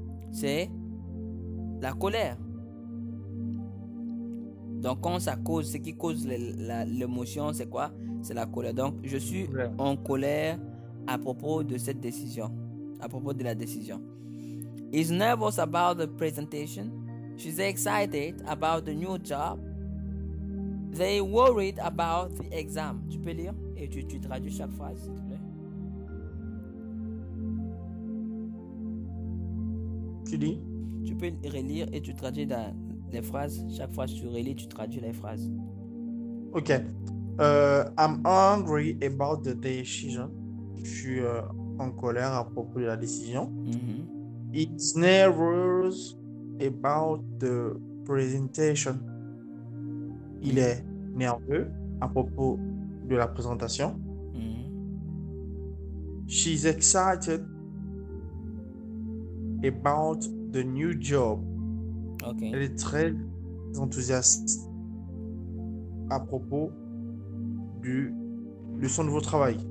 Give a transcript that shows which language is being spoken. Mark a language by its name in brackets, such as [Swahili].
[French] C'est la colère. Donc, quand ça cause, ce qui cause l'émotion, c'est quoi? C'est la colère. Donc, je suis en colère à propos de cette décision. À propos de la décision. [English] Is nervous about the presentation. She's excited about the new job. They worried about the exam. [French] Tu peux lire et tu traduis chaque phrase, s'il te plaît. Tu dis? Tu peux relire et tu traduis les phrases. Chaque phrase, tu relis, tu traduis les phrases. Ok. [English] I'm angry about the decision. [French] Je suis en colère à propos de la décision. [English] It's nervous about the presentation. [French] Il est nerveux à propos de la présentation. [English] She's excited about the new job. Okay. [French] Elle est très enthousiaste à propos de son nouveau travail.